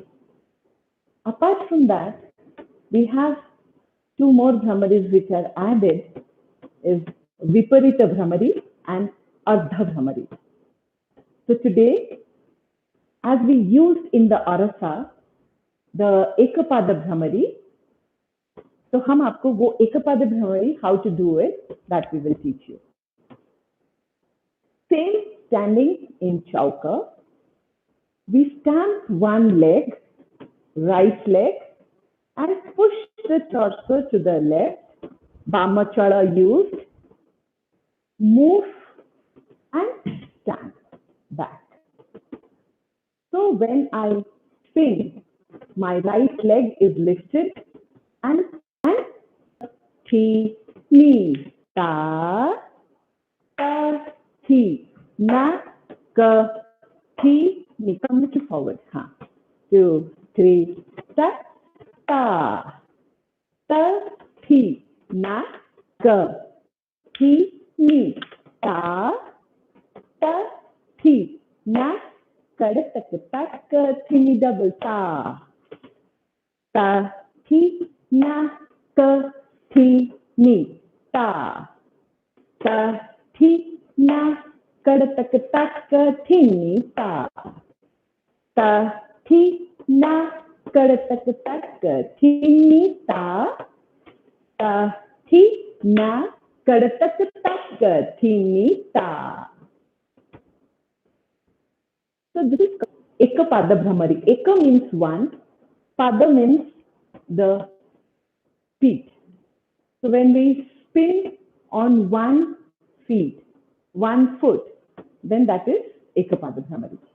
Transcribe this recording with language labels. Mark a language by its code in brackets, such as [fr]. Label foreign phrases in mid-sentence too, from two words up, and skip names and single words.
[en] Apart from that, we have two more Bhramaris which are added, is Viparita Bhramari and Ardha Bhramari. So today, as we used in the Arasa, the Ekapada Bhramari, so [hi] हम आपको वो [en] Ekapada Bhramari, how to do it, that we will teach you. Same standing in Chauka, we stamp one leg, right leg, and push the torso to the left, Bamachala used, move and stand back. So when I spin, my right leg is lifted and thi, ni, ta, thi, na, ka, thi, ni. Come a little forward. 2, 3, ta, thi, na, ka, thi, ni, ta, thi, na, ka, thi, double ta, thi, na, ka, thi, ni, ta. Ta, thi, na, kadatak tak, thini, ta. Ta, thi, na, kadatak tak, thini, ta. Ta, thi, na, kadatak tak, thini, ta. So this is Eka Pada Bhramari. Eka means one, Pada means the feet. So when we spin on one feet, 1 foot, then that is Ekapada Bhramari.